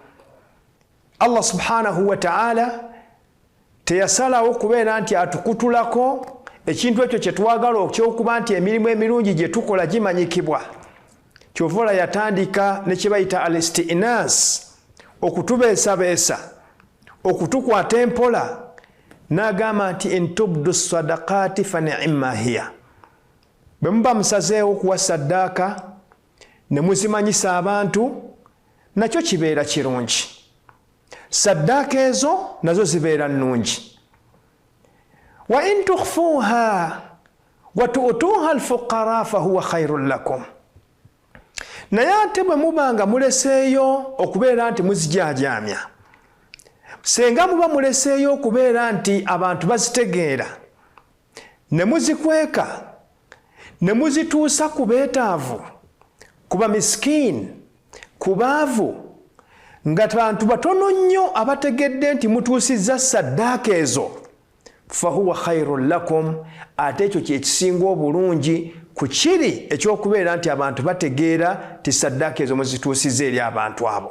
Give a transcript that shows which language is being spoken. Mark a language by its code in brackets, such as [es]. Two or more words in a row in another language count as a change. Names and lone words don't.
[lg] Allah [ar] سُبْحَانَهُ وَتَعَالَى [lg] teyasalawo kubeera nti atukutulako ekintu ekyo kye twagala okyokuba nti emirimu emirungi gye tukola gimanyikibwa. Kyova yatandika ne kye bayita al-isti'nas, okutubeesabeesa, okutukwata empola, n'agamba nti [ar] إِنْ تُبْدُوا الصَّدَقَاتِ فَنِعِمَّا هِيَ. [lg] Bwe muba musazeewo okuwa saddaaka ne muzimanyisa abantu, nakyo kibeera kirungi. Saddaaka ezo nazo zibeera nnungi. [ar] وَإِنْ تُخْفُوهَا وَتُؤْتُوهَا الْفُقَرَاءَ فَهُوَ خَيْرٌ لَكُمْ. [lg] Naye ate bwe muba nga muleseeyo okubeera nti muzijajaamya, senga muba muleseeyo okubeera nti abantu bazitegeera, ne muzikweka, ne muzituusa ku beetaavu, ku bamiskiini, ku baavu, nga bantu batono nnyo abategedde nti mutuusizza saddaaka ezo, [ar] فَهُوَ خَيْرٌ لَكُمْ, [lg] ate ekyo kyekisinga obulungi ku kiri ekyokubeera nti abantu bategeera ti saddaaka ezo muzituusizza eri abantu abo.